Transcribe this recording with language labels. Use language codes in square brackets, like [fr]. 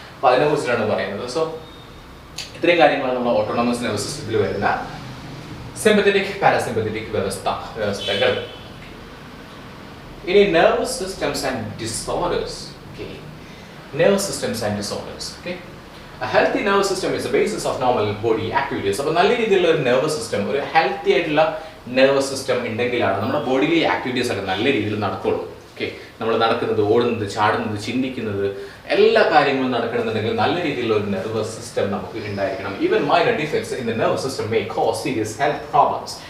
[ml] അപ്പോൾ അതിനെ കുറിച്ചിട്ടാണ് പറയുന്നത്. സോ ഇത്രയും കാര്യങ്ങളാണ് നമ്മൾ ഓട്ടോണമസ് നെർവസ് സിസ്റ്റത്തിൽ വരുന്ന സിമ്പത്തറ്റിക് പാരാസിമ്പത്തറ്റിക് വ്യവസ്ഥകൾ. [en] ഇനി nervous systems and disorders. Okay, nervous systems and disorders. Okay, A healthy nervous system is the basis of normal body activities. [ml] അപ്പോൾ നല്ല രീതിയിലുള്ള ഒരു നെർവസ് സിസ്റ്റം, ഒരു ഹെൽത്തി ആയിട്ടുള്ള നെർവസ് സിസ്റ്റം ഉണ്ടെങ്കിലാണ് നമ്മുടെ ബോഡിയിലെ ആക്ടിവിറ്റീസ് ഒക്കെ നല്ല രീതിയിൽ നടക്കുള്ളൂ. ഓക്കെ, നമ്മൾ നടക്കുന്നത്, ഓടുന്നത്, ചാടുന്നത്, ചിന്തിക്കുന്നത്, എല്ലാ കാര്യങ്ങളും നടക്കണമെന്നുണ്ടെങ്കിൽ നല്ല രീതിയിലുള്ള ഒരു നെർവസ് സിസ്റ്റം നമുക്ക് ഉണ്ടായിരിക്കണം. [en] Even minor defects in the nervous system may cause serious health problems.